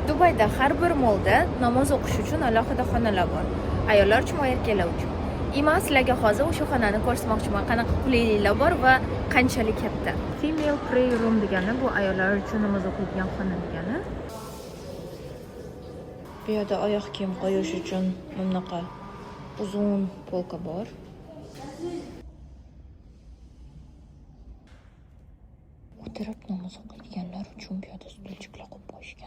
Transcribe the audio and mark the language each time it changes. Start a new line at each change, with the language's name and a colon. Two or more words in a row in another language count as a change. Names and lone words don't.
Uzbek: Dubayda har bir molda namoz o'qish uchun alohida xonalar bor. Ayollar uchun va erkaklar uchun. Men sizlarga hozir o'sha xonani ko'rsatmoqchiman. Qanaqa qulayliklar bor va qanchalik katta.
English: Female prayer room
Uzbek: degani bu ayollar uchun namoz o'qiydigan xona degani. Bu yerda oyoq kiyim qo'yish uchun bunaqa uzun polka bor. O'tirib namoz o'qiydiganlar uchun bu yerda stulchiklar qo'yib qo'yishgan.